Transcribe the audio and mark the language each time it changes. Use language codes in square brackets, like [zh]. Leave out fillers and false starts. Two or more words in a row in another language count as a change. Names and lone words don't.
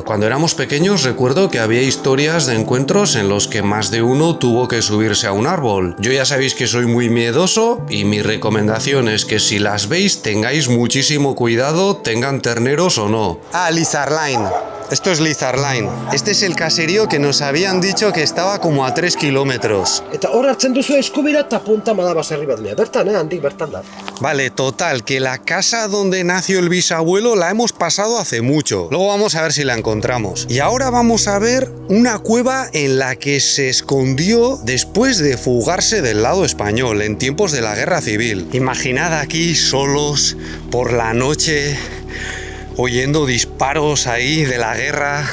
[es] Cuando éramos pequeños recuerdo que había historias de encuentros en los que más de uno tuvo que subirse a un árbol. Yo ya sabéis que soy muy miedoso y mi recomendación es que si las veis tengáis muchísimo cuidado, tengan terneros o no. Lizarline. Esto es Lizarline. Este es el caserío que nos habían dicho que estaba como a 3 kilómetros. [eu] Eta hor hartzen duzu eskubira eta punta Madabaserri bat mea. Bertan, handik bertan da. [es] Vale, total, que la casa donde nació el bisabuelo la hemos pasado hace mucho. Luego vamos a ver si la encontramos. Y ahora vamos a ver una cueva en la que se escondió después de fugarse del lado español en tiempos de la Guerra Civil. Imaginad aquí solos por la noche, oyendo disparos ahí de la guerra.